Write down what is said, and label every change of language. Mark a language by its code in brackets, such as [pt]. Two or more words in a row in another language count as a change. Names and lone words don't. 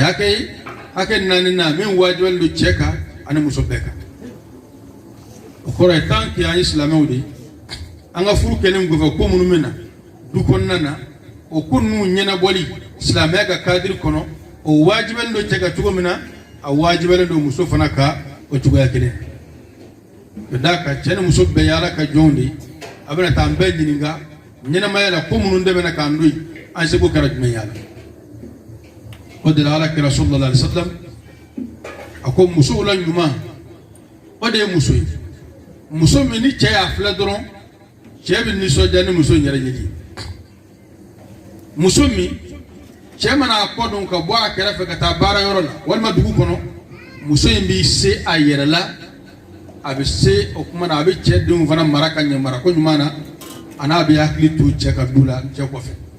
[bm] hakɛ ye hakɛ naaninan min wajibiyalen don cɛ kan ani muso bɛɛ kan o kɔrɔ ye [fr] tant que [bm] an ye silamɛw de an ka furu kɛlen kɔfɛ ko minnu bɛ na du kɔnɔna na o ko ninnu ɲɛnabɔli silamɛya ka kadiri kɔnɔ o wajibiyalen don cɛ kan cogo min na a wajibiyalen don muso fana ka o cogoya kelen ka d'a kan cɛ ni muso bɛɛ ye Ala ka jɔnw de a bɛna taa an bɛɛ ɲininka ɲɛnamaya la ko minnu de bɛna k'an don an seko kɛra jumɛn ye a la o de la Ala kira [ar] صلى الله عليه وسلم [bm] a ko musow la ɲuman o de ye muso ye muso min ni cɛ y'a filɛ dɔrɔn cɛ bɛ nisɔndiya ni muso in yɛrɛ yeli ye muso min cɛ mana a kɔ dɔn ka bɔ a kɛrɛfɛ ka taa baara yɔrɔ la walima dugu kɔnɔ muso in b'i se a yɛrɛ la a bɛ se o kuma na a bɛ cɛ denw fana mara ka ɲɛ mara ko ɲuman na a n'a bɛ hakili to cɛ ka du la cɛ kɔfɛ